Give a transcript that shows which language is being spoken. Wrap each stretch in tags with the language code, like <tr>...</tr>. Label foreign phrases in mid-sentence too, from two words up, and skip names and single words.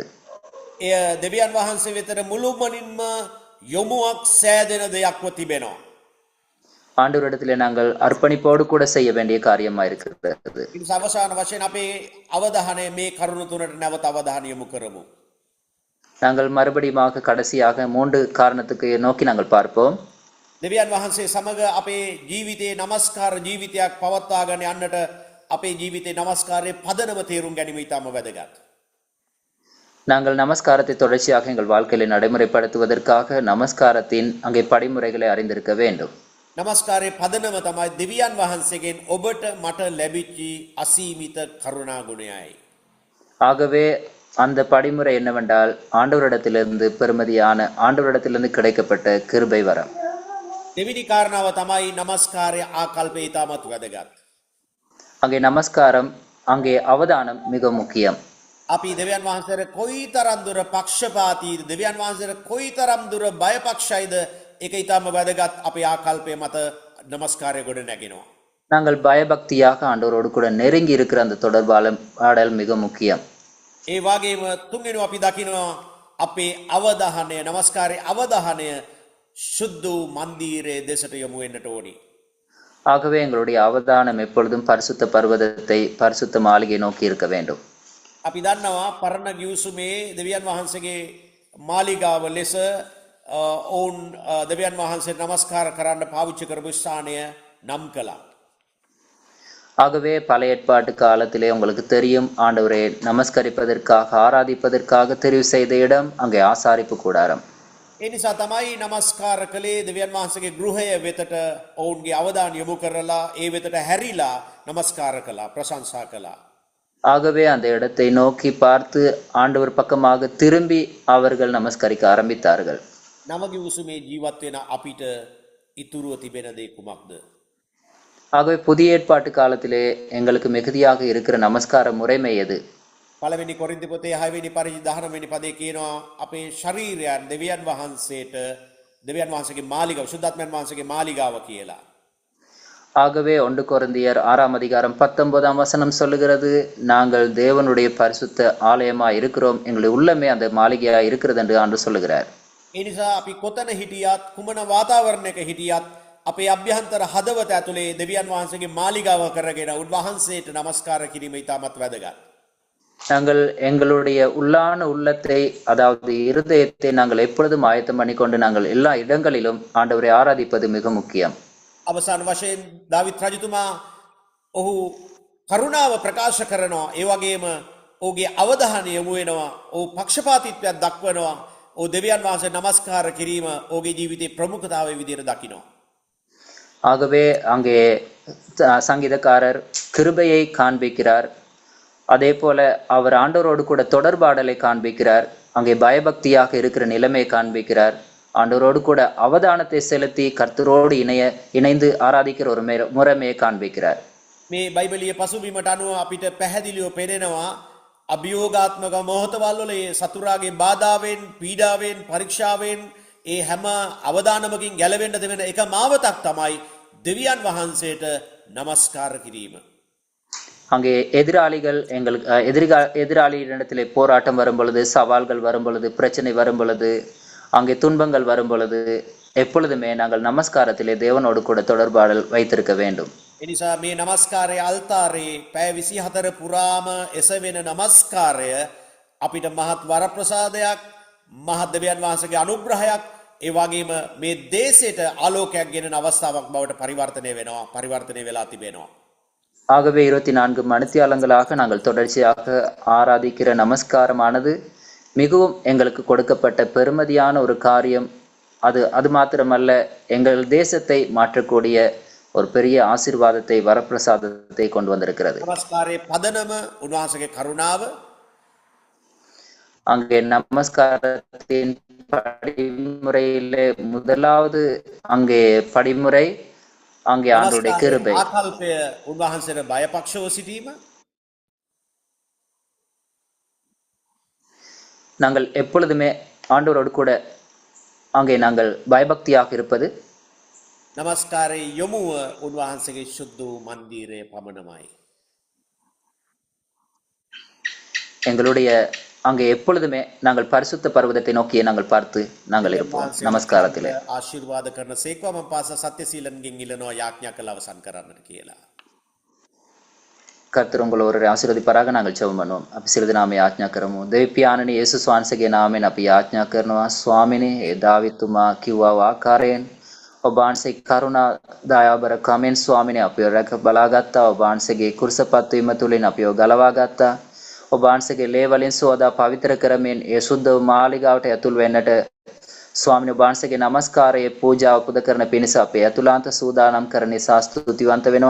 <si>එය දෙවියන් වහන්සේ වෙතට මුළුමනින්ම යොමුවක් සෑදෙන දෙයක්ව තිබෙනවා.</si> <ta>ஆண்டவரிடத்திலே நாங்கள் அர்ப்பணிப்போடு கூட செய்ய வேண்டிய காரியமா இருக்கிறது.</ta> <si>ඉතින් අවසාන වශයෙන් අපේ අවධානය මේ කරුණු තුනට නැවත අවධානය යොමු කරමු.</si> <ta>நாங்கள் மறுபடியும் கடைசியாக 3 காரணத்துக்கு நோக்கி நாங்கள் பார்ப்போம்.</ta> <si>දෙවියන් වහන්සේ සමග අපේ ජීවිතයේ නමස්කාර ජීවිතයක් පවත්වාගෙන යන්නට අපේ ජීවිතයේ නමස්කාරයේ පදනම තේරුම් ගැනීම ඉතාම වැදගත්.</si> <ta>நாங்கள் நமஸ்காரத்தை தொடர்ச்சியாக எங்கள் வாழ்க்கையில நடைமுறைப்படுத்துவதற்காக நமஸ்காரத்தின் அங்கே படிமுறைகளை அறிந்திருக்க வேண்டும்.</ta> <si>නමස්කාරයේ පදනම තමයි දෙවියන් වහන්සේගෙන් ඔබට මට ලැබිච්චි අසීමිත කරුණා ගුණයයි.</si> <ta>ஆகவே அந்த படிமுறை என்னவென்றால் ஆண்டவரிடத்திலிருந்து பெருமதியான ஆண்டவரிடத்திலிருந்து கிடைக்கப்பட்ட கிருபை வரம்.</ta> <si>දෙවිනි කාරණාව තමයි නමස්කාරයේ ආකල්පය ඉතාමත් වැදගත්.</si> <ta>அங்கே நமஸ்காரம் அங்கே அவதானம் மிக முக்கியம்.</ta> <si>අපි දෙවියන් වහන්සේට කොයිතරම් දුර පක්ෂපාතීද දෙවියන් වහන්සේට කොයිතරම් දුර බයපක්ෂයිද ඒක ඊටම වැදගත් අපේ ආකල්පය මත නමස්කාරය ගොඩ නැගෙනවා.</si> <ta>நாங்கள் பயபக்தியாக ஆண்டவரோடு கூட நெருங்கி இருக்கிற அந்த தொடர்பாடல் மிக முக்கியம்.</ta> <si>ඒ වගේම තුන්වෙනි අපි දකිනවා අපේ අවධානය නමස්කාරයේ අවධානය සුද්ධ මන්දිරයේ දෙසට යොමු වෙන්නට ඕනි.</si> <ta>ஆகவே எங்களுடைய அவதானம் எப்பொழுதும் பரிசுத்த பர்வதத்தை பரிசுத்த மாளிகை நோக்கி இருக்க வேண்டும்.</ta> <si>අපි දන්නවා පරණ ගිවිසුමේ දෙවියන් වහන්සේගේ මාලිගාව ලෙස ඔවුන් දෙවියන් වහන්සේට නමස්කාර කරන්න පාවිච්චි කරපු ස්ථානය නම් කළා.</si> <ta>ஆகவே பழைய ஏற்பாட்டு காலத்திலே உங்களுக்கு தெரியும் ஆண்டவரை நமஸ்கரிப்பதற்காக ஆராதிப்பதற்காக தெரிவு செய்த இடம் அங்கே ஆசாரிப்பு கூடாரம்.</ta> <si>ඒ නිසා තමයි නමස්කාර කළේ දෙවියන් වහන්සේගේ ගෘහය වෙතට ඔවුන්ගේ අවධානය යොමු කරලා ඒ වෙතට හැරිලා නමස්කාර කළා ප්‍රශංසා කළා.</si> <ta>ஆகவே அந்த இடத்தை நோக்கி பார்த்து ஆண்டவர் பக்கமாக திரும்பி அவர்கள் நமஸ்கரிக்க ஆரம்பித்தார்கள்.</ta> <si>නව ගිවිසුමේ ජීවත් වෙන අපිට ඉතුරුව තිබෙන දේ කුමක්ද?</si> <ta>ஆகவே புதிய ஏற்பாட்டு காலத்திலே எங்களுக்கு மிகுதியாக இருக்கிற நமஸ்கார முறைமை எது?</ta> <si>පළවෙනි කොරින්ති පොතේ 6 වෙනි පරිදි 19 වෙනි පදේ කියනවා අපේ ශරීරයන් දෙවියන් වහන්සේට දෙවියන් වහන්සේගේ මාලිගාව සුද්ධාත්මයන් වහන්සේගේ මාලිගාව කියලා.</si> <ta>ஆகவே 1 கொரிந்தியர் 6:19 சொல்லுகிறது, நாங்கள் தேவனுடைய பரிசுத்த ஆலயமா இருக்கிறோம், எங்களுடைய உள்ளமே அந்த மாளிகையா இருக்கிறது என்று ஆண்டு சொல்லுகிறார்.</ta> <si>ඒ නිසා අපි කොතන හිටියත් කුමන වාතාවරණයක හිටියත් අපේ අභ්‍යන්තර හදවත ඇතුලේ දෙවියන් වහන්සේගේ මාලිගාව කරගෙන උන්වහන්සේට නමස්කාර කිරීම ඉතාමත් වැදගත්.</si> <ta>நாங்கள் எங்களுடைய உள்ளான உள்ளத்தை அதாவது இருதயத்தை நாங்கள் எப்பொழுதும் ஆயத்தம் பண்ணிக்கொண்டு நாங்கள் எல்லா இடங்களிலும் ஆண்டவரை ஆராதிப்பது மிக முக்கியம்.</ta> <si>අවසාන වශයෙන් දාවිත් රජතුමා ඔහු කරුණාව ප්‍රකාශ කරනවා ඒ වගේම ඔහුගේ අවධානය යොමු වෙනවා ඔහු පක්ෂපාතීත්වයක් දක්වනවා ඔහු දෙවියන් වහන්සේ නමස්කාර කිරීම ඔහුගේ ජීවිතේ ප්‍රමුඛතාවයේ විදිහට දකිනවා.</si> <ta>ஆகவே அங்கே சங்கீதக்காரர் கிருபையை காண்பிக்கிறார். அதே போல அவர் ஆண்டவரோடு கூட தொடர்பாடலை காண்பிக்கிறார். அங்கே பயபக்தியாக இருக்கிற நிலைமையை காண்பிக்கிறார். ஆண்டவரோடு கூட அவதானத்தை செலுத்தி கர்த்தரோடு இணைந்து ஆராதிக்கிற ஒரு முறைமையை காண்பிக்கிறார்.</ta> <si>මේ බයිබලීය පසුබිමට අනුව අපිට පැහැදිලිව පේනවා අභියෝගාත්මක මොහොතවල වල සතුරාගේ බාධාවෙන් පීඩාවෙන් පරීක්ෂාවෙන් ඒ හැම අවදානමකින් ගැලවෙන්න දෙවෙන එක මාවතක් තමයි දෙවියන් වහන්සේට නමස්කාර කිරීම.</si> <ta>அங்கே எதிராளிகள் எதிராளியிடத்திலே போராட்டம் வரும் பொழுது, சவால்கள் வரும் பொழுது, பிரச்சனை வரும் பொழுது, அங்கே துன்பங்கள் வரும் பொழுது எப்பொழுதுமே நாங்கள் நமஸ்காரத்திலே தேவனோடு கூட தொடர்பாடல் வைத்திருக்க வேண்டும்.</ta> <si>එනිසා මේ නමස්කාරයේ අල්තාරේ පැය 24 පුරාම එසවෙන නමස්කාරය අපිට මහත් වරප්‍රසාදයක්, මහත් දෙවියන් වහන්සේගේ අනුග්‍රහයක්, ඒ වගේම මේ දේශයට ආලෝකයක් ගෙනන අවස්ථාවක් බවට පරිවර්තනය වෙලා තිබෙනවා.</si> <ta>ஆகவே 24 மணித்தியாலங்களாக நாங்கள் தொடர்ச்சியாக ஆராதிக்கிற நமஸ்காரமானது மிகவும் எங்களுக்கு கொடுக்கப்பட்ட பெருமதியான ஒரு காரியம். அது மாத்திரமல்ல, எங்கள் தேசத்தை மாற்றக்கூடிய ஒரு பெரிய ஆசீர்வாதத்தை வரப்பிரசாதத்தை கொண்டு வந்திருக்கிறது.</ta> <si>නමස්කාරයේ පදනම උන්වහන්සේගේ කරුණාව.</si> <ta>அங்கே நமஸ்காரத்தின் படிமுறையிலே முதலாவது அங்கே படிமுறை அங்கே ஆண்டவருடைய</ta> <si>නමස්කාරයේ</si> <ta>கிருபை.</ta> <si>ආකල්පය උන්වහන්සේට බයපක්ෂව සිටීම.</si> <ta>நாங்கள் எப்பொழுதுமே ஆண்டவரோடு கூட அங்கே நாங்கள் பயபக்தியாக இருப்பது,</ta> <si>නමස්කාරයේ යොමුව උන්වහන්සේගේ ශුද්ධ වූ මන්දිරය පමණමයි.</si> <ta>எங்களுடைய அங்கே எப்பொழுதுமே நாங்கள் பரிசுத்த பர்வதத்தை நோக்கியே நாங்கள் பார்த்து நாங்கள் இருப்போம் நமஸ்காரத்திலே.</ta> <si>ආශිර්වාද කරන සේක්වා මම පාස සත්‍ය සීලන්ගෙන් ඉල්ලනවා යාඥා කළ අවසන් කරන්නට කියලා.</si> <ta>கர்த்தர் உங்களை ஒரு ஆசீர்வதிப்பாராக. நாங்கள் ஜெபம் பண்ணுவோம்.</ta> <si>අපි සියලු දෙනාම යාඥා කරමු. දෙවි පියාණනි යේසුස් වහන්සේගේ නාමයෙන් අපි යාඥා කරනවා. ස්වාමිනේ, ඒ දාවිතුමා කිව්වා ආකාරයෙන් ඔබ වහන්සේ කරුණා දයාබර කමෙන් ස්වාමිනේ අපිව රැක බලාගත්තා. ඔබ වහන්සේගේ කුරුසපත් වීම තුලින් අපිව ගලවා ගත්තා. ඔබ වහන්සේගේ ලේ වලින් සෝදා පවිත්‍ර කරමින් ඒ සුද්ධ මාලිගාවට ඇතුල් වෙන්නට ස්වාමිනේ ඔබ වහන්සේගේ නමස්කාරයේ පූජාව පුද කරන පිණිස අපේ ඇතුළාන්ත සූදානම් කරන නිසා ස්තුතිවන්ත වෙනවා.</si>